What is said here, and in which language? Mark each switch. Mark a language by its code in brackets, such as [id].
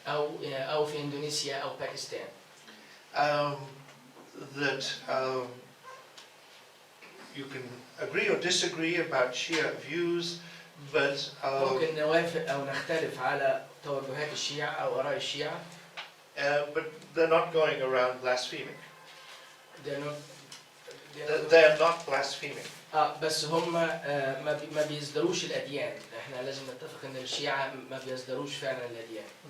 [ar] أو في إندونيسيا أو باكستان. [en] That you can agree or disagree about Shia views, but [ar] ممكن نوافق أو نختلف على توجهات الشيعة أو آراء الشيعة. [en] but they're not going around blaspheming. They're They're not blaspheming. [ar] بس هم ما بيصدروش الأديان. احنا لازم نتفق إن الشيعة ما بيصدروش فعلا الأديان.